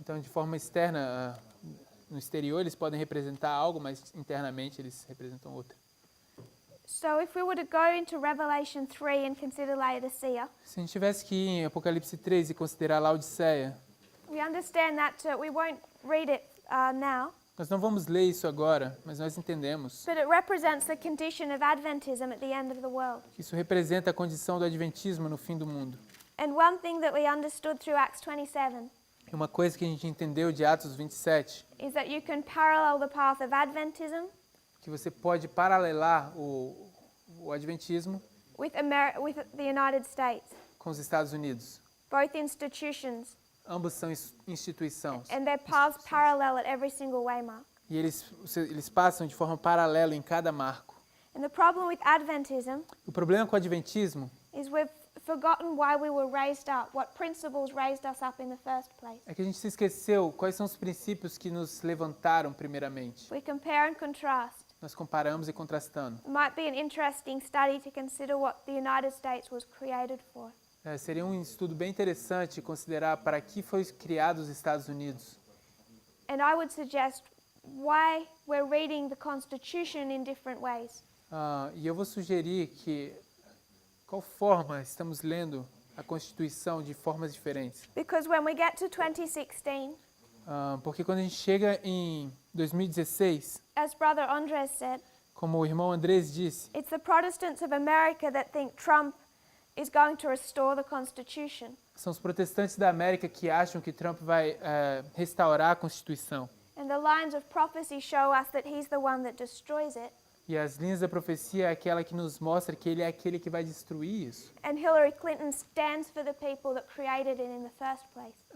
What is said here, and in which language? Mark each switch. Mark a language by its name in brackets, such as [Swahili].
[Portuguese] Então, de forma externa, no exterior, eles podem representar algo, mas internamente eles representam outro. [English] so if we were to go into Revelation 3 and consider Laodicea, [Portuguese] Se a gente tivesse que ir em Apocalipse 3 e considerar Laodiceia, [English] we understand that we won't read it now, [Portuguese] nós não vamos ler isso agora, mas nós entendemos [English] but it represents the condition of Adventism at the end of the world. [Portuguese] que isso representa a condição do adventismo no fim do mundo. [English] And one thing that we understood through Acts 27 [Portuguese] E uma coisa que a gente entendeu de Atos 27, [English] is that you can parallel the path of Adventism [Portuguese] que você pode paralelar o adventismo [English] with the United States, [Portuguese] com os Estados Unidos. [English] both institutions, [Portuguese] Ambos são instituições. [English] and their paths parallel at every single waymark. [Portuguese] E eles passam de forma paralela em cada marco. [English] And the problem with Adventism [Portuguese] O problema com o adventismo [English] is we've forgotten why we were raised up, what principles raised us up in the first place. [Portuguese] é que a gente se esqueceu quais são os princípios que nos levantaram primeiramente. [English] We compare and contrast. [Portuguese] Nós comparamos e contrastando. [English] It might be an interesting study to consider what the United States was created for. [Portuguese] Seria um estudo bem interessante considerar para que foi criado os Estados Unidos. [English] And I would suggest why we're reading the Constitution in different ways. [Portuguese] E eu vou sugerir que qual forma estamos lendo a Constituição de formas diferentes. [English] Because when we get to 2016, [Portuguese] Porque quando a gente chega em 2016, [English] as Brother Andres said, [Portuguese] como o irmão Andrés disse, [English] it's the Protestants of America that think Trump is going to restore the Constitution. [Portuguese] são os protestantes da América que acham que Trump vai restaurar a Constituição. [English] And the lines of prophecy show us that he's the one that destroys it. [Portuguese] E as linhas da profecia é aquela que nos mostra que ele é aquele que vai destruir isso. [English] And Hillary Clinton stands for the people that created it in the first place.